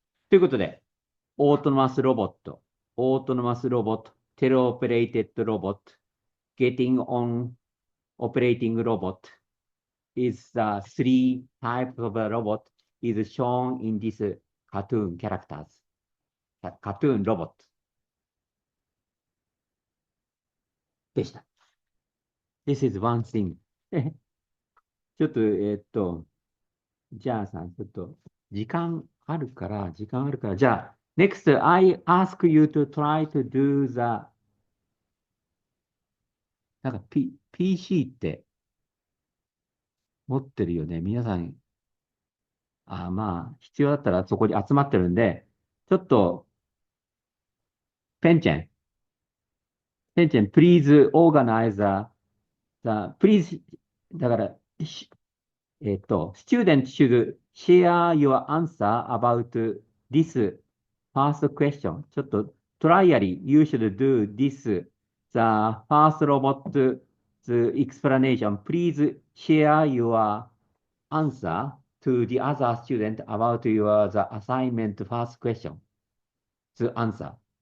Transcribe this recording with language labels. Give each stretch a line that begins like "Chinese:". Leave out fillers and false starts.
Japanese: ということで、オートノマスロボット、テレオペレイテッドロボット、
English: getting on operating robot is the three types of a robot is shown in this cartoon characters. Cartoon robot
Japanese: でした。
English: This is one thing.
Japanese: ちょっと、じゃあさ、ちょっと、時間あるから、じゃあ、
English: next, I ask you to try to do the,
Japanese: なんか、PC って持ってるよね。皆さん、まあ、必要だったらそこに集まってるんで、ちょっと、ペンチェン、
English: please organize please,
Japanese: だから、
English: student should share your answer about this first question. ちょっと trially, you should do this, the first robot, the explanation. Please share your answer to the other student about your the assignment first question. The answer.